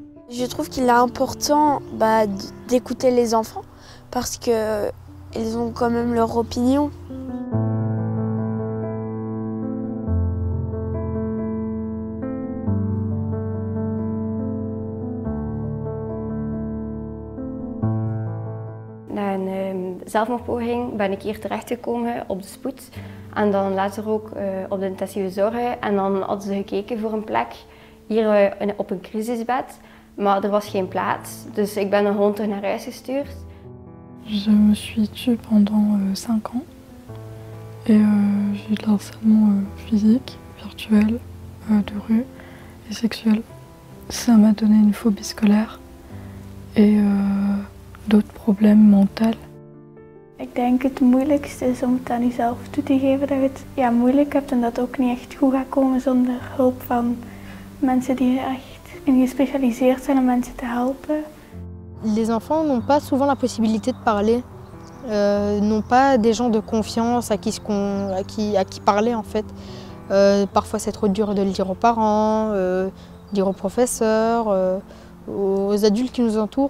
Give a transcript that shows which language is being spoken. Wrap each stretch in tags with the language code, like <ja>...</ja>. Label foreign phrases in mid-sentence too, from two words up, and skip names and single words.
<fr>Je trouve qu'il est important d'écouter les enfants parce qu'ils ont quand même leur opinion.</fr> <nl>Na een zelfmoordpoging ben ik hier terechtgekomen op de spoed en dan later ook op de intensieve zorgen. En dan hadden ze gekeken voor een plek hier op een crisisbed, maar er was geen plaats. Dus ik ben gewoon terug naar huis gestuurd.</nl> <fr>Je me suis tue pendant 5 ans et j'ai eu de l'harcèlement physique, virtuel, de rue et sexuel. Ça m'a donné une phobie scolaire et d'autres problèmes mentaux.</fr> <nl>Ik denk het moeilijkste is om het aan jezelf toe te geven dat je het moeilijk hebt en dat het ook niet echt goed gaat komen zonder hulp van mensen die echt gespecialiseerd zijn om mensen te helpen.</nl> <fr>Les enfants n'ont pas souvent la possibilité de parler, n'ont pas des gens de confiance à qui parler en fait. Parfois c'est trop dur de le dire aux parents, dire aux professeurs, aux adultes qui nous entourent.</fr>